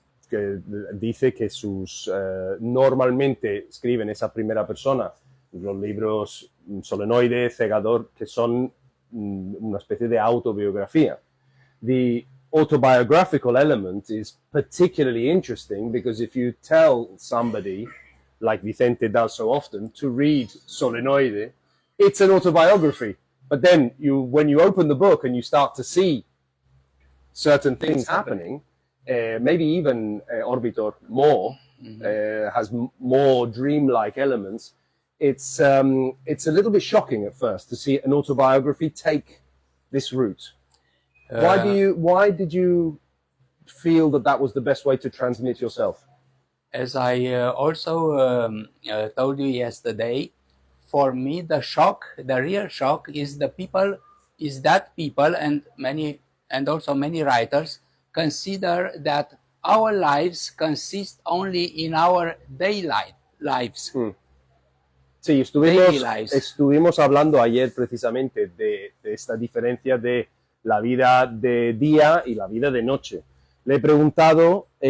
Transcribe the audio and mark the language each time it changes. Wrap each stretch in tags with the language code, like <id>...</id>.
<es>Que dice que sus normalmente escriben esa primera persona, los libros Solenoide, Segador, que son una especie de autobiografía.</es> <en>The autobiographical element is particularly interesting because if you tell somebody, like Vicente does so often, to read Solenoide, it's an autobiography. But then when you open the book and you start to see certain things happening, maybe even Orbitor more, has more dreamlike elements. It's a little bit shocking at first to see an autobiography take this route. Why did you feel that was the best way to transmit yourself? As I also told you yesterday, for me the real shock is that people, and also many writers consider that our lives consist only in our daily lives.</en> <es>Sí, estuvimos hablando ayer precisamente de esta diferencia de la vida de día y la vida de noche. Le he preguntado</es>